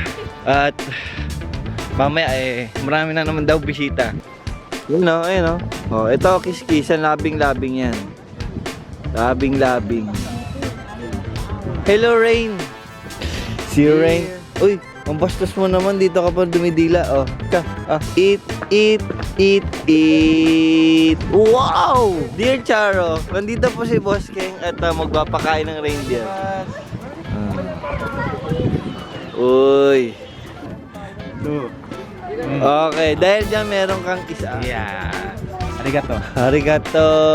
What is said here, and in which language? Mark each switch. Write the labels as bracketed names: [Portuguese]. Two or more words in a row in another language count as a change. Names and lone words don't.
[Filipino] At mamaya marami na naman daw bisita. Yun o, ayun o. Oh, ito, kiss-kissan, labing-labing yan. Labing-labing. Hello, Rain. Si Rain. Uy, ang bastos mo naman, dito ka pa dumidila. [English] Oh, eat. Wow! [Filipino] Dear Charo, nandito po si Boss King at magpapakain ng reindeer. Uy. Okay, dahil dyan meron kang isa. [Japanese] Yeah. Arigato. Arigato.